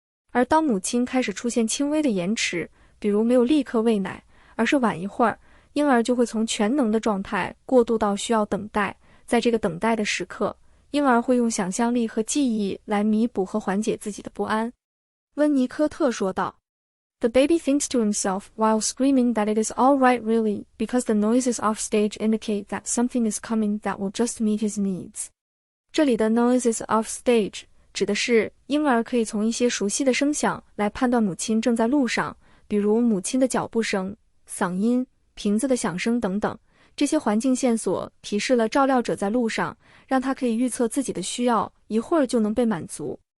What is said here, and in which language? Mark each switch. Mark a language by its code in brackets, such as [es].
[zh] 而当母亲开始出现轻微的延迟，比如没有立刻喂奶，而是晚一会儿，婴儿就会从全能的状态过渡到需要等待。在这个等待的时刻，婴儿会用想象力和记忆来弥补和缓解自己的不安。温尼科特说道， [en] The baby thinks to himself while screaming that it is all right really, because the noises off stage indicate that something is coming that will just meet his needs. [zh] 这里的 [en] noises off stage [zh] 指的是婴儿可以从一些熟悉的声响来判断母亲正在路上，比如母亲的脚步声、嗓音、瓶子的响声等等。这些环境线索提示了照料者在路上，让他可以预测自己的需要，一会儿就能被满足。